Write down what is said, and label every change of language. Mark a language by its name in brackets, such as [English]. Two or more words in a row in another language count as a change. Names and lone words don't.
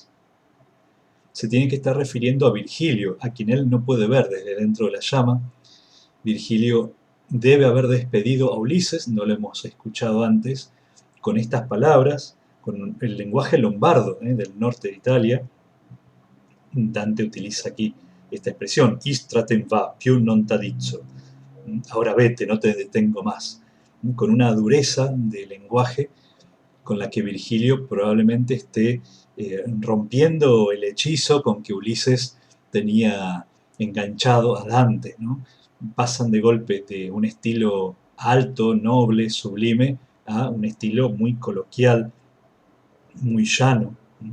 [Spanish] Se tiene que estar refiriendo a Virgilio, a quien él no puede ver desde dentro de la llama. Virgilio debe haber despedido a Ulises, no lo hemos escuchado antes, con estas palabras, con el lenguaje lombardo del norte de Italia. Dante utiliza aquí esta expresión, [Italian] istratem va, più non t'addizzo, [Spanish] ahora vete, no te detengo más, con una dureza de lenguaje con la que Virgilio probablemente esté rompiendo el hechizo con que Ulises tenía enganchado a Dante, ¿no? Pasan de golpe de un estilo alto, noble, sublime, a un estilo muy coloquial, muy llano, ¿no?